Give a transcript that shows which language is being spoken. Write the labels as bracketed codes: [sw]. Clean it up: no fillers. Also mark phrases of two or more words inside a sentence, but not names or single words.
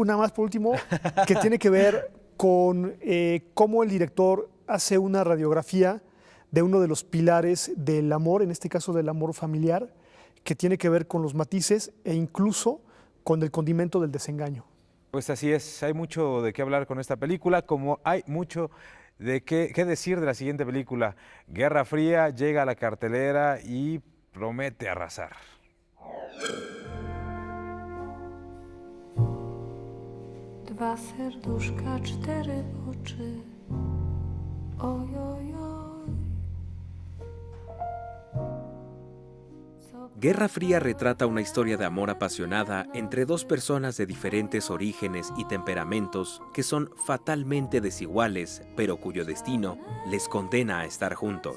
[es] una más por último, que tiene que ver con cómo el director hace una radiografía de uno de los pilares del amor, en este caso del amor familiar, que tiene que ver con los matices e incluso con el condimento del desengaño. Pues así es, hay mucho de qué hablar con esta película, como hay mucho de qué decir de la siguiente película. Guerra Fría llega a la cartelera y promete arrasar. [pl] Dwa serduszka, 4 oczy. Oj, oj, oj. [es] Guerra Fría retrata una historia de amor apasionada entre 2 personas de diferentes orígenes y temperamentos que son fatalmente desiguales, pero cuyo destino les condena a estar juntos.